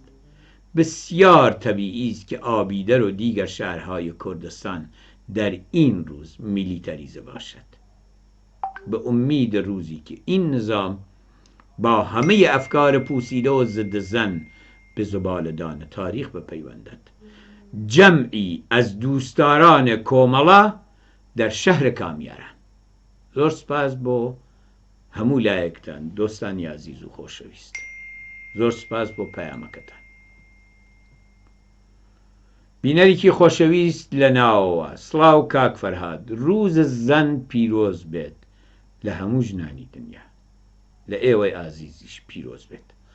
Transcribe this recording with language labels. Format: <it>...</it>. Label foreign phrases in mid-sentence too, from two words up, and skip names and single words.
<fa>بسیار طبیعی است که آبیدر و دیگر شهرهای کردستان در این روز میلیتریزه باشد. به امید روزی که این نظام با همه افکار پوسیده و ضد زن به زبالدان تاریخ بپیوندد. جمعی از دوستداران کۆمەڵە در شهر کامیاران.</fa> <ckb>زۆر سپاس بۆ هەموو لایەکتان دۆستانی عزیز و خۆشەویست. زۆر سپاس بۆ پەیامەکەتان. بینەرێکی خۆشەویست لە ناوەوە، سڵاو کاک فەرهاد،</ckb> <fa>روز زەن</fa> <ckb>پیرۆز بێت لە هەموو ژنانی دنیا، لە ئێوەی ئازیزیش پیرۆز بێت.</ckb>